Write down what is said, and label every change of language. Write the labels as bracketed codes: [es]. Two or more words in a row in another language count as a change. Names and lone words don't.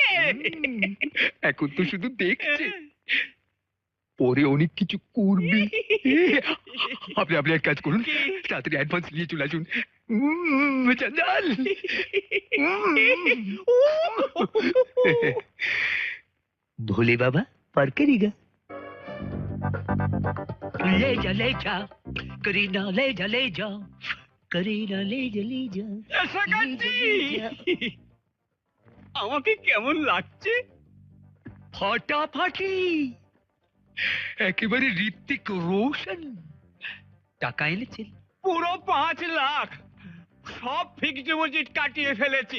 [bn] এখন তো শুধু দেখছে, পরে অনেক কিছু করবি। আপনি এক কাজ করুন, তাড়াতাড়ি অ্যাডভান্স নিয়ে চলে আসুন। [hi] चंचल भोले बाबा पार करेगा। ले जा करीना ले जा करीना ले जा [bn] এসে গেছি। আমাকে কেমন লাগছে? ফাটাফাটি, একেবারে ঋত্বিক রোশন। টাকা এনেছেন? পুরো 5 লাখ সব [en] fixed deposit [bn] কাটিয়ে ফেলেছি।